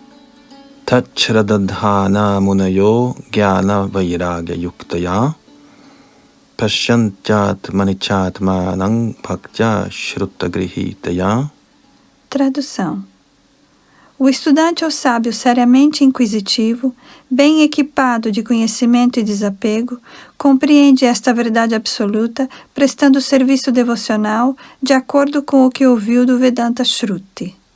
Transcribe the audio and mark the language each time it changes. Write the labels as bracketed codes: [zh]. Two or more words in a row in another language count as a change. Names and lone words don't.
[sa] Tachradadhana munayo gyana vairagya yuktaya pasyantyat manichatmanang bhaktya shrutagrihitaya. [pt] Tradução. O estudante ou sábio seriamente inquisitivo, bem equipado de conhecimento e desapego, compreende esta verdade absoluta, prestando serviço devocional de acordo com o que ouviu do Vedanta Shruti.